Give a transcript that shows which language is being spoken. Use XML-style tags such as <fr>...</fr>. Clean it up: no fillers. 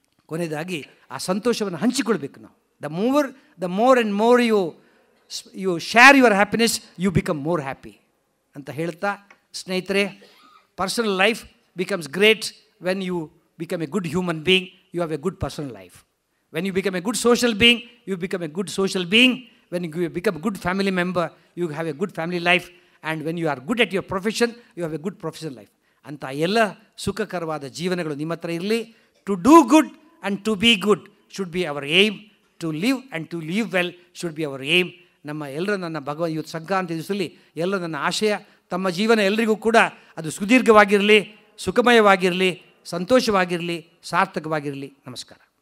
<kn>ಕೊನೆಯದಾಗಿ ಆ ಸಂತೋಷವನ್ನು ಹಂಚಿಕೊಳ್ಬೇಕು ನಾವು.</kn> <en>the more and more you share your happiness, you become more happy</en> <kn>ಅಂತ ಹೇಳ್ತಾ, ಸ್ನೇಹಿತರೆ,</kn> <en>Personal life becomes great when you become a good human being. You have a good personal life. When you become a good social being, you become a good social being. When you become a good family member, you have a good family life. And when you are good at your profession, you have a good professional life.</en> <kn>ಅಂತ ಎಲ್ಲ ಸುಖಕರವಾದ ಜೀವನಗಳು ನಿಮ್ಮ ಹತ್ರ ಇರಲಿ.</kn> <en>To do good and to be good should be our aim. To live and to live well should be our aim.</en> <kn>ನಮ್ಮ ಎಲ್ಲರ, ನನ್ನ ಇವತ್ತು ಸಂಕ್ರಾಂತಿ ದಿವಸದಲ್ಲಿ ಎಲ್ಲರ ನನ್ನ ಆಶಯ, ತಮ್ಮ ಜೀವನ ಎಲ್ಲರಿಗೂ ಕೂಡ ಅದು ಸುದೀರ್ಘವಾಗಿರಲಿ, ಸುಖಮಯವಾಗಿರಲಿ, ಸಂತೋಷವಾಗಿರಲಿ, ಸಾರ್ಥಕವಾಗಿರಲಿ. ನಮಸ್ಕಾರ.</kn>